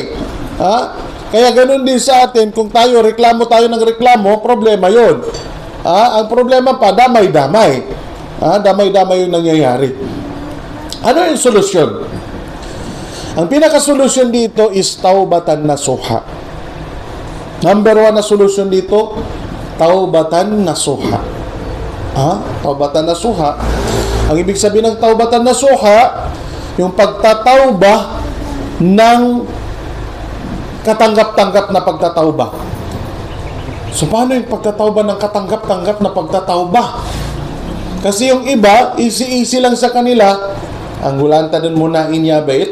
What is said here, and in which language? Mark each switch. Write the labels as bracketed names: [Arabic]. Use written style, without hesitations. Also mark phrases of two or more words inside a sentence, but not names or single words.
[Filipino] Kaya ganun din sa atin, kung tayo, reklamo tayo ng reklamo, problema yun. Ang problema pa, damay-damay. Damay-damay yung nangyayari. Ano yung solusyon? Ang pinaka-solusyon dito is [Arabic] توبة نصوحا. [Filipino] Number 1 na solusyon dito, [Arabic] توبة نصوحا. توبة نصوحا. [Filipino] Ang ibig sabihin ng [Arabic] توبة نصوحا, [Filipino] yung pagtatauba ng katanggap-tanggap na pagtatauba. So, paano yung pagtatauba ng katanggap-tanggap na pagtatauba? Kasi yung iba, easy-easy lang sa kanila, ang gulanta din muna inyabay.